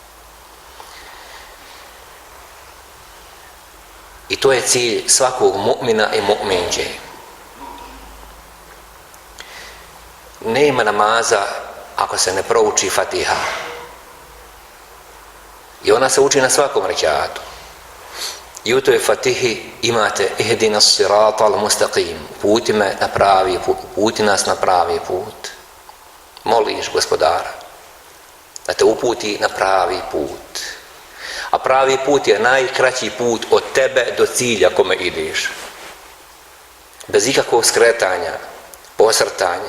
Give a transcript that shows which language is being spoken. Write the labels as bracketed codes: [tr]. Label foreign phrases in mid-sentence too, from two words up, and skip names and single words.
[bs] I to je cilj svakog mu'mina i mu'minke. Nema namaza ako se ne prouči Fatiha. I ona se uči na svakom rekatu. I u toj Fatihi imate [ar] اهدنا الصراط المستقيم, [bs] uputi me na pravi put, uputi nas na pravi put. Moliš Gospodara da te uputi na pravi put. A pravi put je najkraći put od tebe do cilja kome ideš. Bez ikakvog skretanja, posrtanja.